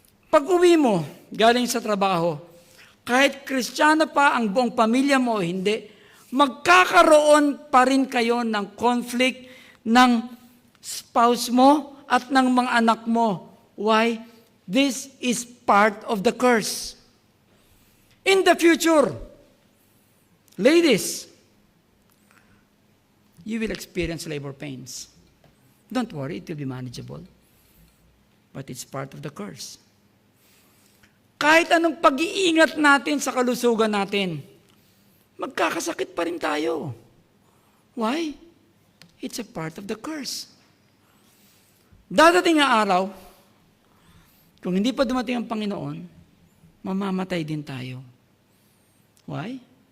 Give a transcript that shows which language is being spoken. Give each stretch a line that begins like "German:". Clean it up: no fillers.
Filipino: Pag uwi mo, galing sa trabaho, kahit Kristiyano pa ang buong pamilya mo o hindi, magkakaroon pa rin kayo ng conflict ng spouse mo at ng mga anak mo.
English: Why? This is part of the curse. In the future, ladies, you will experience labor pains. Don't worry, it will be manageable. But it's part of the curse.
Filipino: Kahit anong pag-iingat natin sa kalusugan natin, magkakasakit pa rin tayo.
English: Why? It's a part of the curse.
Filipino: Dadating ang araw, kung hindi pa dumating ang Panginoon, mamamatay din tayo.
English: Why?